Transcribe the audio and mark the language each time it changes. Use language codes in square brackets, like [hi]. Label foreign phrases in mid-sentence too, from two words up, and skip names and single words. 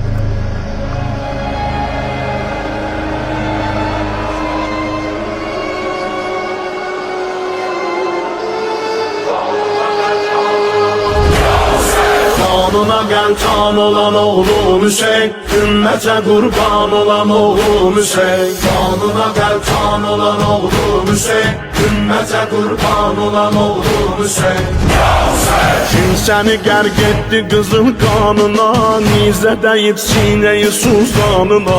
[tr] Kanuna gel kan olan oğlum Hüseyin, ümmete kurban olan oğlum Hüseyin. Kanuna gel kan olan oğlum Hüseyin, ümmete kurban olan oğlum Hüseyin. [az] Kim seni gərq etdi qızıl qanına, nizə dəyib sinəyi suzanına.